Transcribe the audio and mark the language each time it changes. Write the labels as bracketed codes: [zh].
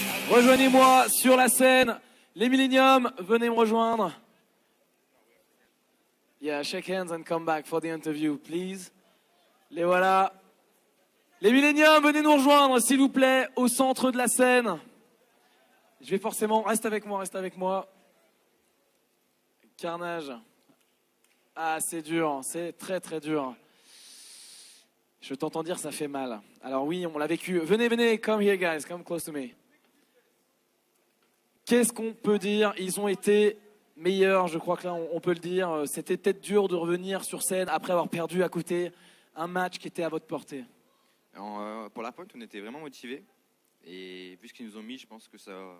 [fr] Rejoignez-moi sur la scène, les Millennium, venez me rejoindre. [en] Yeah, shake hands and come back for the interview, please. [fr] Les voilà. Les Millennium, venez nous rejoindre, s'il vous plaît, au centre de la scène. Je vais forcément... Reste avec moi. Carnage. Ah, c'est dur, c'est très dur. Je t'entends dire, ça fait mal. Alors oui, on l'a vécu. Venez, [en] come here guys, come close to me. [fr] Qu'est-ce qu'on peut dire? Ils ont été meilleurs, je crois que là on peut le dire. C'était peut-être dur de revenir sur scène après avoir perdu à côté un match qui était à votre portée. Pour la pointe, on était vraiment motivés. Et vu ce qu'ils nous ont mis, je pense que ça...